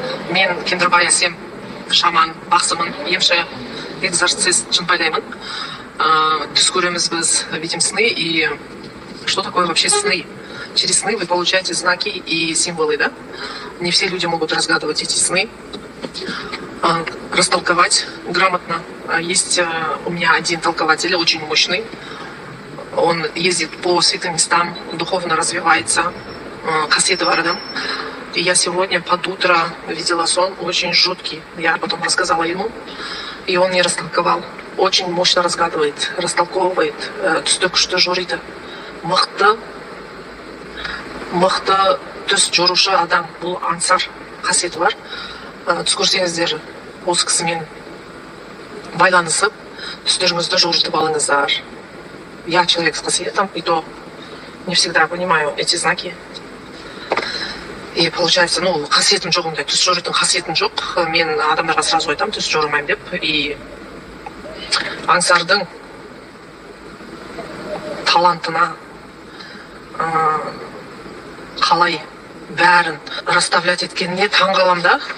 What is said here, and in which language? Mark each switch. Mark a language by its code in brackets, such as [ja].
[kk] Мен Кендірбай Әсем, шаман, бақсымын, емші, экзорцист, жынпайдаймын. Түс көреміз біз, [ru] видим сны. И что такое вообще сны? Через сны вы получаете знаки и символы, да? Не все люди могут разгадывать эти сны, растолковать грамотно. Есть у меня один толкователь, очень мощный. Он ездит по святым местам, духовно развивается, [kk] кассеты бар адам. [ru] И я сегодня под утро видела сон очень жуткий. Я потом рассказала ему, и он мне растолковал. Очень мощно разгадывает, растолковывает. [kk] Түсті күшті жориды. Мықты түс жорушы адам. Бұл аңсар қасиеті бар. Түс көрсеңіздер, осы кісімен байланысып, түстеріңізді жорытып алыңыздар. [ru] Я человек с кассетом, и то не всегда понимаю эти знаки. И получается, [kk] қасиетім жоқ, ондай түс жоритын қасиетім жоқ. Мен адамдарға сразу айтам, түс жормаймын деп. И аңсардың талантына қалай бәрін расставлять еткеніне таң қалам да.